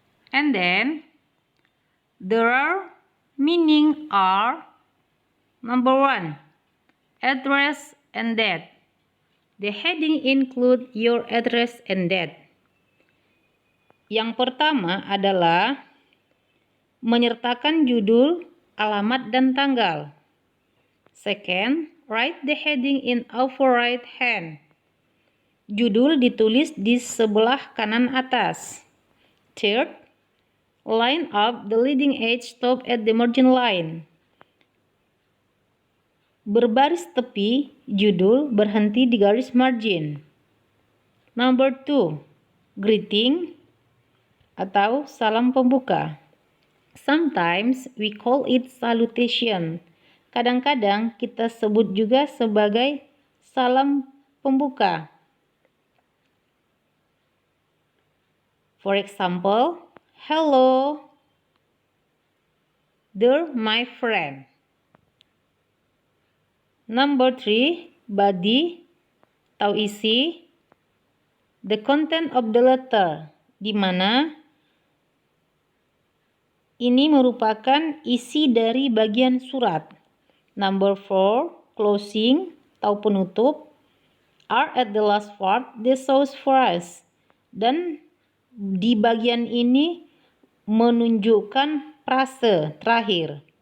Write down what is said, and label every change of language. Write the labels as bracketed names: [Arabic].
[English] And then, their meaning are: number 1, address and date. The heading include your address and date. [Indonesian] Yang pertama adalah menyertakan judul, alamat, dan tanggal. [English] Second, write the heading in upper right hand. [Indonesian] Judul ditulis di sebelah kanan atas. [English] Third, line up the leading edge, stop at the margin line. [Indonesian] Berbaris tepi judul, berhenti di garis margin. [English] Number 2, greeting [Indonesian] atau salam pembuka. [English] Sometimes we call it salutation. [Indonesian] Kadang-kadang kita sebut juga sebagai salam pembuka. [English] For example, hello, dear my friend. Number 3, body [Indonesian] atau isi. [English] The content of the letter, [Indonesian] di mana ini merupakan isi dari bagian surat. [English] Number 4, closing [Indonesian] atau penutup. [English] Are at the last part, the source phrase. [Indonesian] Dan di bagian ini menunjukkan frase terakhir.